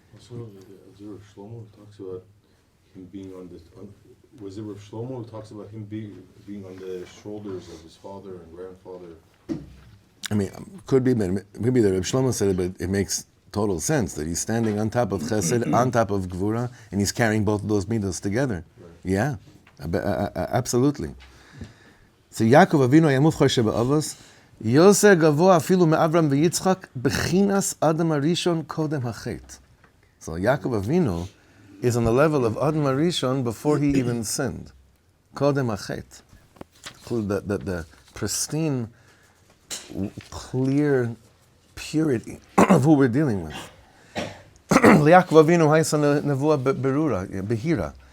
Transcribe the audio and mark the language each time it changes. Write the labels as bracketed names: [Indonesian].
[English] Also, is it Rav Shlomo who talks about him being on the, was it Rav Shlomo who talks about him being on the shoulders of his father and grandfather? I mean, could be, but maybe the Rav Shlomo said it, but it makes total sense that he's standing on top of chesed, on top of gvura, and he's carrying both of those midos together. Right. Yeah, absolutely. [Hebrew] So Yaakov Avinu היה מובחר שבאבos, יותר גבוה אפילו מאברהם ויצחק, בחינת אדם הראשון קודם החטא. [English] So Yaakov Avinu is on the level of Adam HaRishon before he even sinned. [Hebrew] קודם החטא. [English] The pristine, clear purity of who we're dealing with. [Hebrew] Yaakov Avinu haysa nevuah berura, behira.